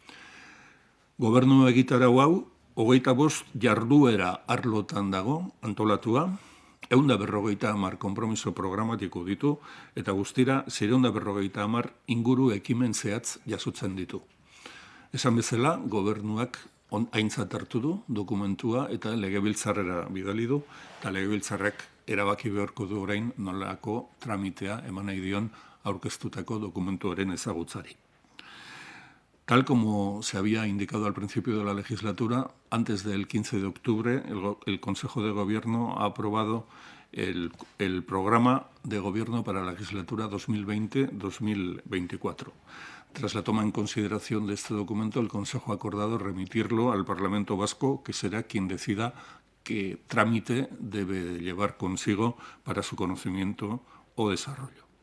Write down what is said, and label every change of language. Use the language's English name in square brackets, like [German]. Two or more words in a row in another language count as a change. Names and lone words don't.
[Basque] Gobernu egitarau hau 25 jarduera arlotan dago antolatua, 150 konpromiso programatiko ditu eta guztira 650 inguru ekimen zehatz jasotzen ditu. Esan bezala, gobernuak aintzat hartu du dokumentua eta legebiltzarrera bidali du, eta legebiltzarrak erabaki beharko du orain nolako tramitea eman nahi dion aurkeztutako dokumentuaren ezagutzari. [Spanish] Tal como se había indicado al principio de la legislatura, antes del 15 de octubre el Consejo de Gobierno ha aprobado el programa de gobierno para la legislatura 2020-2024. Tras la toma en consideración de este documento, el Consejo ha acordado remitirlo al Parlamento Vasco, que será quien decida qué trámite debe llevar consigo para su conocimiento o desarrollo.